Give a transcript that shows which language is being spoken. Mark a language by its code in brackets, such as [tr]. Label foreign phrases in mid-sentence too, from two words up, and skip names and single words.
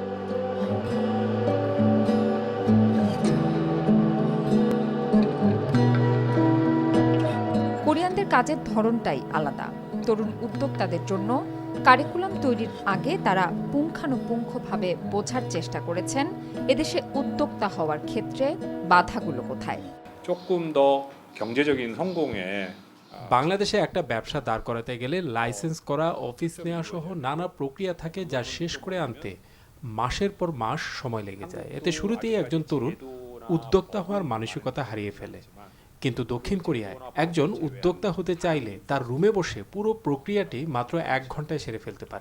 [bn] কোরিয়ানদের কাজের ধরনটাই আলাদা। তরুণ উদ্যোক্তাদের জন্য কারিকুলাম তৈরির আগে তারা পুঙ্খানুপুঙ্খভাবে বোঝার চেষ্টা করেছেন এদেশে উদ্যোক্তা হওয়ার ক্ষেত্রে বাধাগুলো কোথায়। [ko] 조금 더 경제적인 성공에 [bn] বাংলাদেশে একটা ব্যবসা দাঁড় করাতে গেলে লাইসেন্স করা, অফিস নেওয়া সহ নানা প্রক্রিয়া থাকে, যা শেষ করে আনতে মাসের পর মাস সময় লেগে যায়। এতে শুরুতেই একজন তরুণ উদ্যোক্তা হওয়ার মানসিকতা হারিয়ে ফেলে। কিন্তু দক্ষিণ কোরিয়ায় একজন উদ্যোক্তা হতে চাইলে তার রুমে বসে পুরো প্রক্রিয়াটি মাত্র 1 ঘন্টায় সেরে ফেলতে পারে।